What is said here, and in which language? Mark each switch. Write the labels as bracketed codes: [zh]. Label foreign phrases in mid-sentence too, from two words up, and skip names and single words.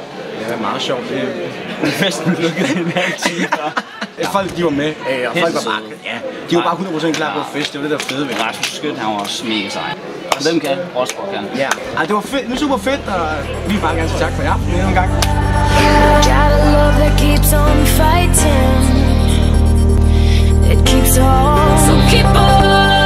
[da] Det var meget sjovt. Festen lukkede en halv time før. Folk, de var med, og folk var bare, de var bare 100% klar på at fest. Det var det, der fede ved. Rasmus Skødt, han var også mega sej. Og hvem kan? Rosborg kan. Ja, det var fedt. Det var super fedt, og vi vil bare gerne sige tak for jer endnu en gang. [en] Got a love that keeps on fighting. It keeps on. So keep on.